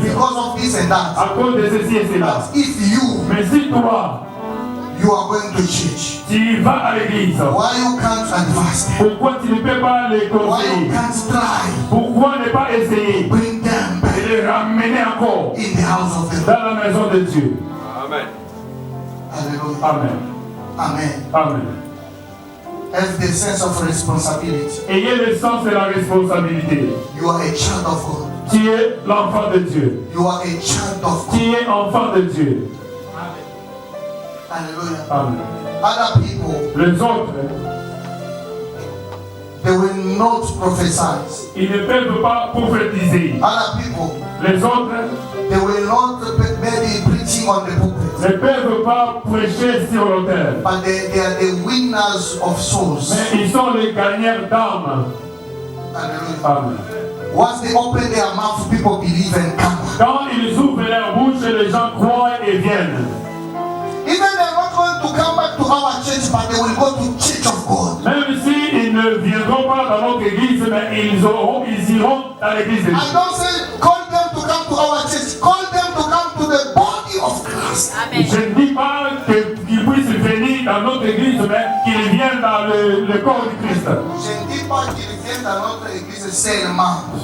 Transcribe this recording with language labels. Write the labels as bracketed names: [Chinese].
[English] because of this and that. [French] à cause de ceci et cela. [English] But if you [French] Mais si toi, [English] are going to church, [French] tu vas à l'église, [English] why you can't advance them? [French] pourquoi tu ne peux pas les [English] Why you [French] conseiller? [English] can't try [French] Pourquoi ne pas essayer [English] bring them back [French] de les ramener encore [English] in the house of the Lord? [French] dans la maison de Dieu? Amen. Hallelujah. Amen. Amen. Amen. [English] Have the sense of responsibility. [French] Ayez le sens de la responsabilité. [English] You are a child of God. [French] Tu es l'enfant de Dieu. [English] You are a child of God. [French] Tu es enfant de Dieu. Hallelujah. Amen. [English] Other people, [French] Les autres, [English] they will not prophesy. [French] ils ne peuvent pas prophétiser. [English] Other people, [French] Les autres [English] they will not maybe preaching on the pulpit. [French] ne peuvent pas prêcher sur l'autel. [English] But they are the winners of souls. [French] Mais ils sont les gagnants d'âmes. Hallelujah. Amen. [English] Once they open their mouth, people believe and come. [French] Quand ils ouvrent leur bouche, les gens croient et viennent. [English] Even they're not going to come back to our church, but they will go to Church of God. [French] Même s'ils ne viendront pas dans notre église, mais ils iront dans l'église de Dieu. [English] I don't say call them to come to our church. Call them to come to the body of Christ. [French] Je ne dis pas qu'ils puissent venir dans notre église, mais qu'ils viennent dans le corps du Christ. Je ne dis pas qu'ils viennent dans notre église seulement.